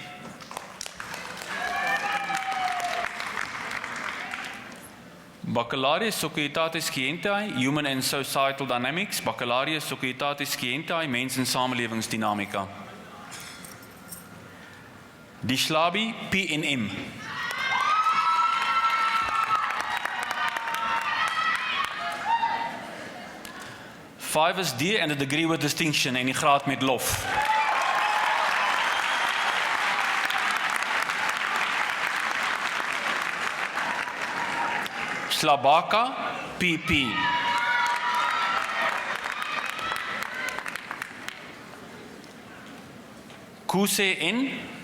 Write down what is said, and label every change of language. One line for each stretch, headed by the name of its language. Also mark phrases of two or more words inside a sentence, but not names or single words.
Latin: Baccalaureus Societatis Scientiae,
English: Human and Societal Dynamics,
Latin: Baccalaureus Societatis Scientiae,
Afrikaans: Mens- en Samelewingsdinamika. Dishlabi PNM.
English: Five is D and a degree with distinction
Afrikaans: en die graad met lof.
English: Slabaka PP. Kuse N.